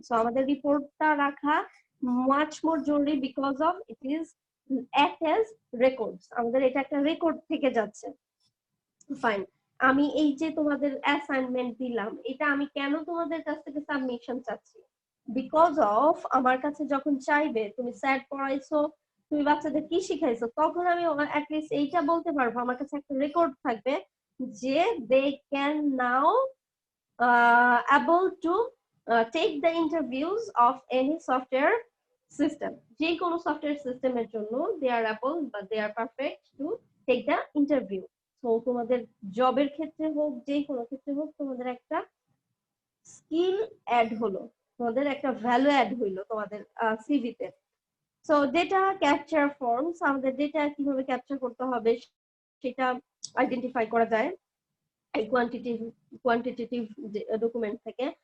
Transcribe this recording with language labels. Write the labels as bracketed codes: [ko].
[en] So [bn] আমাদের রিপোর্টটা রাখা [en] much more [bn] জরুরি [en] because of it is act as records. [bn] আমাদের এটা একটা রেকর্ড থেকে যাচ্ছে। ফাইন, আমি এই যে তোমাদের অ্যাসাইনমেন্ট দিলাম, এটা আমি কেন তোমাদের কাছ থেকে সাবমিশন চাচ্ছি? বিকজ অফ আমার কাছে যখন চাইবে তুমি স্যার পড়াইছো, তুমি বাচ্চাদের কি শিখাইছো, তখন আমি অ্যাটলিস্ট এইটা বলতে পারবো, আমার কাছে একটা রেকর্ড থাকবে যে [en] They can now able to take the interviews of any software system. [bn] যে কোনো সফটওয়্যার সিস্টেমের জন্য [en] they are able but they are perfect to take the interview. [bn] So তোমাদের জবের ক্ষেত্রে হোক, যে কোনো ক্ষেত্রে হোক, তোমাদের একটা স্কিল অ্যাড হলো, তোমাদের একটা ভ্যালু অ্যাড হইলো তোমাদের সিভিতে। সো ডেটা ক্যাপচার ফর্মস, আমাদের ডেটা কিভাবে ক্যাপচার করতে হবে সেটা আইডেন্টিফাই করা যায় এই কোয়ান্টিটেটিভ ডকুমেন্ট থেকে।